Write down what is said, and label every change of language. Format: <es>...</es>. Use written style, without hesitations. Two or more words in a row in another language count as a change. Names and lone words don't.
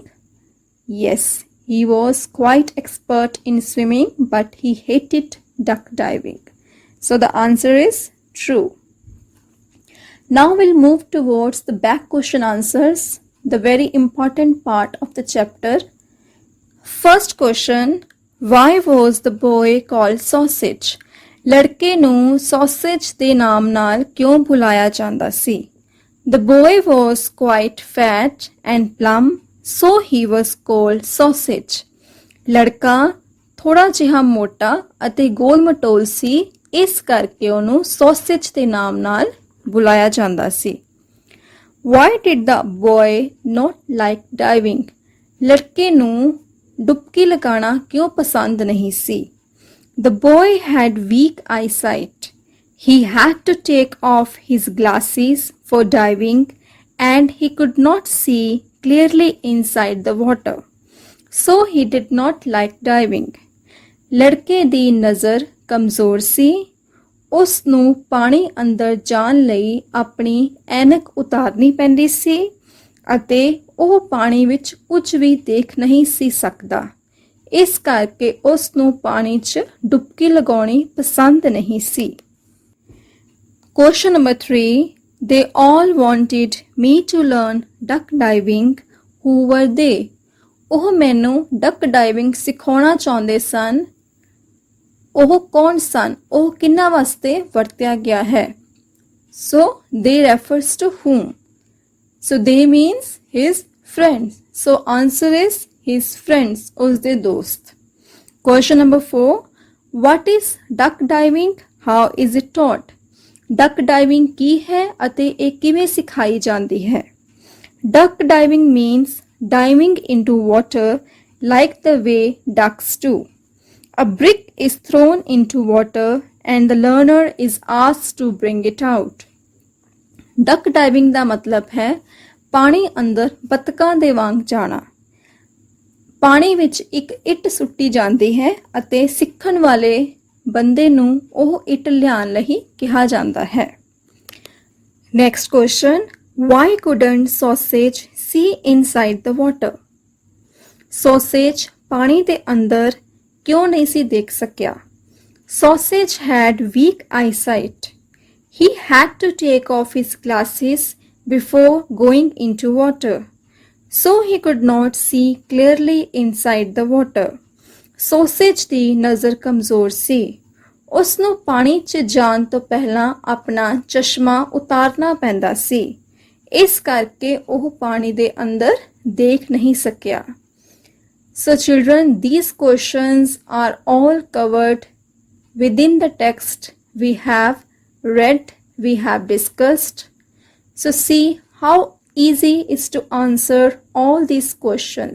<en>Yes, he was quite expert in swimming, but he hated duck diving. So the answer is true. Now we'll move towards the back question answers, the very important part of the chapter. First question, why was the boy called Sausage?</en> <pa>लड़के ਨੂੰ sausage ਦੇ ਨਾਮ ਨਾਲ ਕਿਉਂ ਬੁਲਾਇਆ ਜਾਂਦਾ ਸੀ?</pa> <en>The boy was quite fat and plump, so he was called Sausage.</en> <pa>ਲੜਕਾ ਥੋੜਾ ਜਿਹਾ ਮੋਟਾ ਅਤੇ ਗੋਲ ਮਟੋਲ ਸੀ, ਇਸ ਕਰਕੇ ਉਹਨੂੰ sausage ਦੇ ਨਾਮ ਨਾਲ ਬੁਲਾਇਆ ਜਾਂਦਾ ਸੀ.</pa> <en>Why did the boy not like diving?</en> <pa>ਲੜਕੇ ਨੂੰ ਡੁਬਕੀ ਲਗਾਉਣਾ ਕਿਉਂ ਪਸੰਦ ਨਹੀਂ ਸੀ?</pa> <en>The boy had weak eyesight. He had to take off his glasses for diving and he could not see clearly inside the water. So he did not like diving.</en> <pa>ਲੜਕੇ ਦੀ ਨਜ਼ਰ ਕਮਜ਼ੋਰ ਸੀ. ਉਸ ਨੂੰ ਪਾਣੀ ਅੰਦਰ ਜਾਣ ਲਈ ਆਪਣੀ ਐਨਕ ਉਤਾਰਨੀ ਪੈਂਦੀ ਸੀ ਅਤੇ ਉਹ ਪਾਣੀ ਵਿੱਚ ਕੁਝ ਵੀ ਦੇਖ ਨਹੀਂ ਸੀ ਸਕਦਾ. ਇਸ ਕਰਕੇ ਉਸ ਨੂੰ ਪਾਣੀ 'ਚ ਡੁਬਕੀ ਲਗਾਉਣੀ ਪਸੰਦ ਨਹੀਂ ਸੀ.</pa> <en>Question number 3. They all wanted me to learn duck diving. Who were they?</en> <pa>ਉਹ ਮੈਨੂੰ</pa> <en>duck diving</en> <pa>ਸਿਖਾਉਣਾ ਚਾਹੁੰਦੇ ਸਨ. ਉਹ ਕੌਣ ਸਨ? ਉਹ ਕਿਹਨਾਂ ਵਾਸਤੇ ਵਰਤਿਆ ਗਿਆ ਹੈ?</pa> <en>So they refers to whom? So they means his friends. So answer is his friends,</en> <pa>ਉਸਦੇ ਦੋਸਤ.</pa> <en>Question number 4. What is duck diving? How is it taught? duck diving</en> <pa>ਕੀ ਹੈ ਅਤੇ ਇਹ ਕਿਵੇਂ ਸਿਖਾਈ ਜਾਂਦੀ ਹੈ?</pa> <en>duck diving means diving into water like the way ducks do. A brick is thrown into water and the learner is asked to bring it out. duck diving</en> <pa>ਦਾ ਮਤਲਬ ਹੈ ਪਾਣੀ ਅੰਦਰ ਬਤਕਾਂ ਦੇ ਵਾਂਗ ਜਾਣਾ. ਪਾਣੀ ਵਿੱਚ ਇੱਕ ਇੱਟ ਸੁੱਟੀ ਜਾਂਦੀ ਹੈ ਅਤੇ ਸਿੱਖਣ ਵਾਲੇ ਬੰਦੇ ਨੂੰ ਉਹ ਇੱਟ ਲਿਆਉਣ ਲਈ ਕਿਹਾ ਜਾਂਦਾ ਹੈ.</pa> <en>Next question. Why couldn't Sausage see inside the water?</en> <pa>Sausage ਪਾਣੀ ਦੇ ਅੰਦਰ ਕਿਉਂ ਨਹੀਂ ਸੀ ਦੇਖ ਸਕਿਆ?</pa> <en>Sausage had weak eyesight. He had to take off his glasses before going into water, so he could not see clearly inside the water.</en> <pa>Sausage ਦੀ ਨਜ਼ਰ ਕਮਜ਼ੋਰ ਸੀ. ਉਸ ਨੂੰ ਪਾਣੀ 'ਚ ਜਾਣ ਤੋਂ ਪਹਿਲਾਂ ਆਪਣਾ ਚਸ਼ਮਾ ਉਤਾਰਨਾ ਪੈਂਦਾ ਸੀ. ਇਸ ਕਰਕੇ ਉਹ ਪਾਣੀ ਦੇ ਅੰਦਰ ਦੇਖ ਨਹੀਂ ਸਕਿਆ।</pa> <en>So children, these questions are all covered within the text we have read, we have discussed. So see how easy it is to answer all these questions.</en>